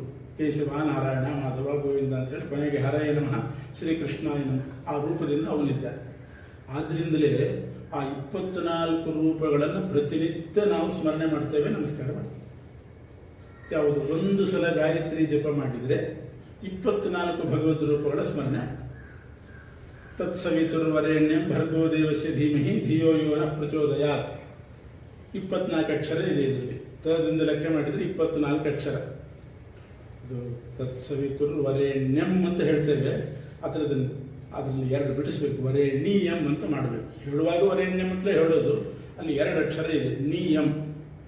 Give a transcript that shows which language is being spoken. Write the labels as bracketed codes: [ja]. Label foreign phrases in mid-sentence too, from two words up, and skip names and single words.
[kn] ಕೇಶವ, ನಾರಾಯಣ, ಮಾಧವ, ಗೋವಿಂದ ಅಂತೇಳಿ ಕೊನೆಗೆ [sa] ಹರಯ ನಮಃ ಶ್ರೀಕೃಷ್ಣಾಯ ನಮಃ [kn] ಆ ರೂಪದಿಂದ ಅವನಿದ್ದಾನೆ. ಆದ್ದರಿಂದಲೇ ಆ 24 ರೂಪಗಳನ್ನು ಪ್ರತಿನಿತ್ಯ ನಾವು ಸ್ಮರಣೆ ಮಾಡ್ತೇವೆ, ನಮಸ್ಕಾರ ಮಾಡ್ತೇವೆ. ಯಾವುದು ಒಂದು ಸಲ ಗಾಯತ್ರಿ ಜಪ ಮಾಡಿದರೆ 24 ಭಗವದ್ ರೂಪಗಳ ಸ್ಮರಣೆ ಆಗ್ತದೆ. [sa] ತತ್ಸವಿತುರ್ವರೆಣ್ಯಂ ಭರ್ಗೋ ದೇವಸ್ಯ ಧೀಮಹಿ ಧಿಯೋ ಯೋ ನಃ ಪ್ರಚೋದಯಾತ್. [kn] 24 ಅಕ್ಷರ ಇದೆ ಇದರಲ್ಲಿ. ತದಿಂದ ಲೆಕ್ಕ ಮಾಡಿದರೆ 24 ಅಕ್ಷರ. ಅದು ತತ್ಸವಿತುರ್ವರೆಣ್ಯಂ ಅಂತ ಹೇಳ್ತೇವೆ. ಅದರಲ್ಲಿ 2 ಬಿಡಿಸ್ಬೇಕು. ವರೆಣ್ಯಂ ಅಂತ ಮಾಡಬೇಕು. ಹೇಳುವಾಗ ವರೆಣ್ಯಂ ಅಂತಲೇ ಹೇಳೋದು. ಅಲ್ಲಿ 2 ಅಕ್ಷರ ಇದೆ.